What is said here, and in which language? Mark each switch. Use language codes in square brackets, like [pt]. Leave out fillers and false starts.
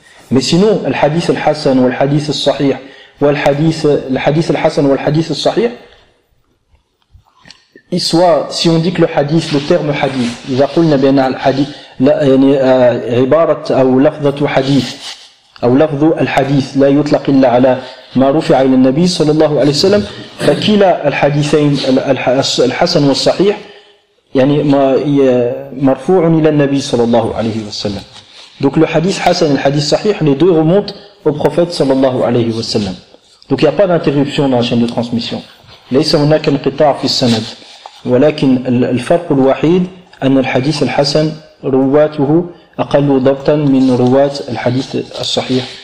[fr] Mais sinon, le hadith al-hasan ou le hadith al-sahih ou le hadith al-hasan ou le hadith al-sahih, soit si on dit que le terme hadith, il a qu'on a bien le hadith, la yani [ar] عبارة أو لفظة حديث أو لفظ الحديث لا يطلق إلا على ما رفع إلى النبي صلى الله عليه وسلم. فكلا الحديثين الحسن والصحيح يعني ما مرفوع إلى النبي صلى الله عليه وسلم. [fr] Donc le hadith حسن et le hadith صحيح, les deux remontent au prophète [ar] صلى الله عليه وسلم. [fr] Donc il n'y a pas d'interruption dans la chaîne de transmission. [ar] ليس هناك انقطاع في السند. ولكن الفرق الوحيد أن الحديث الحسن رواته أقل ضبطا من رواة الحديث الصحيح.